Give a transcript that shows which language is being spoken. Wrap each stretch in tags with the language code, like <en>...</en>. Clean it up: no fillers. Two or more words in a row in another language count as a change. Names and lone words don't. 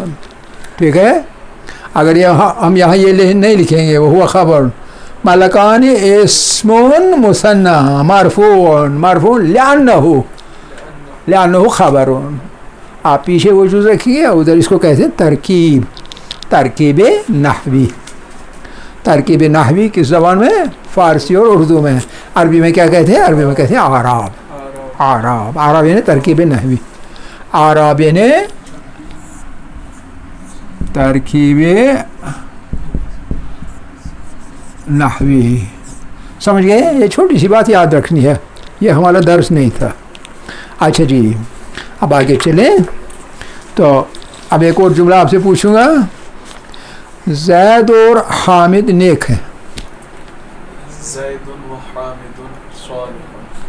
<ur>ٹھیک ہے. اگر ہم یہاں یہ نہیں لکھیں گے</ur> <ar>وہو خبر, ملکان اسم مثنیٰ مرفوع لأنہ خبرون.</ar> <ur>آپ پیچھے وجود رکھیے, ادھر اس کو کہتے ہیں ترکیب نحوی. ترکیب نحوی کس زبان میں؟ فارسی اور اردو میں. عربی میں کیا کہتے ہیں؟ عربی میں کہتے ہیں اعراب یعنی ترکیب نحوی. اعراب یعنی ترکیب نحوی. سمجھ گئے؟ یہ چھوٹی سی بات یاد رکھنی ہے, یہ ہمارا درس نہیں تھا. اچھا جی, اب آگے چلیں. تو اب ایک اور جملہ آپ سے پوچھوں گا. زید اور حامد نیک ہیں.</ur> <ar>زید و حامد صالحون.</ar>